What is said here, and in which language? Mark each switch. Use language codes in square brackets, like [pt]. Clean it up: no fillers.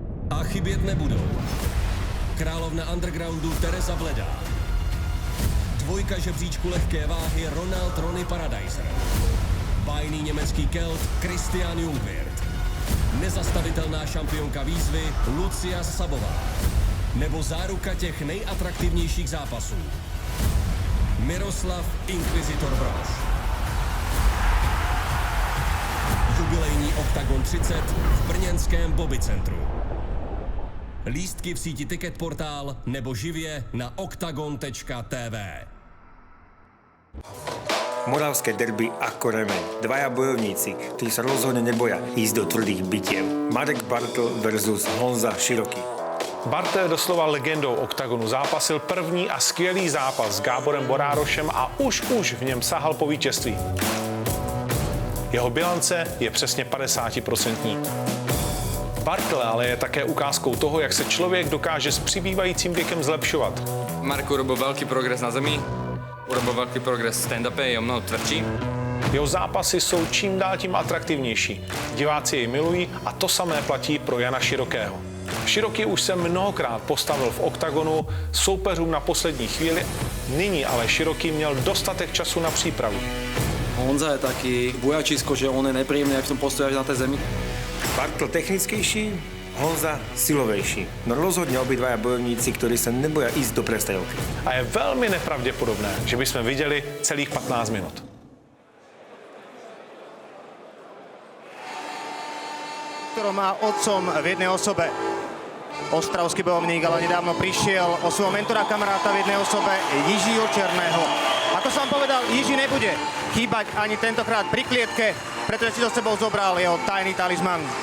[cs] A chybět nebudou královna undergroundu Tereza Vledá, dvojka žebříčku lehké váhy Ronald Ronny Paradiser, bájný německý Kelt Christian Jungwirth, nezastavitelná šampionka výzvy Lucia Sabová, nebo záruka těch nejatraktivnějších zápasů Miroslav Inkvizitor Brož. Jubilejní OKTAGON 30 v brněnském Bobby centru. Lístky v síti Ticketportál nebo živě na oktagon.tv. [sk] Moravské derby ako remeň. Dvaja bojovníci, ktorí sa rozhodne neboja ísť do tvrdých bitiev. Marek Bartl versus Honza Široký. [cs] Bartl je doslova legendou OKTAGONu. Zápasil první a skvělý zápas s Gáborem Borárošem a už v něm sahal po vítězství. Jeho bilance je přesně 50%. Bartl ale je také ukázkou toho, jak se člověk dokáže s přibývajícím věkem zlepšovat. [sk] Marek urobil velký progres na zemi, urobil velký progres v stand-upe, je o mnoho tvrdší. [cs] Jeho zápasy jsou čím dál tím atraktivnější. Diváci jej milují a to samé platí pro Jana Širokého. Široký už se mnohokrát postavil v OKTAGONu soupeřům na poslední chvíli, nyní ale Široký měl dostatek času na přípravu. [sk] Honza je taký bujačisko, že on je nepríjemný, [cs] jak v tom postoji na té zemi. [sk] Bartl technickejší, Honza silovejší. No rozhodne obidvaja bojovníci, ktorí sa neboja ísť do prestrelky. [cs] A je velmi nepravděpodobné, že bychom viděli celých 15 minut. [sk] Ktorú má otcom v jednej osobe. Ostravský bojovník, ale nedávno prišiel o svojho mentora kamaráta v jednej osobe Jižího Černého. Ako som povedal, Jiží nebude chýbať ani tentokrát pri klietke, pretože si do sebou zobral jeho tajný talizman.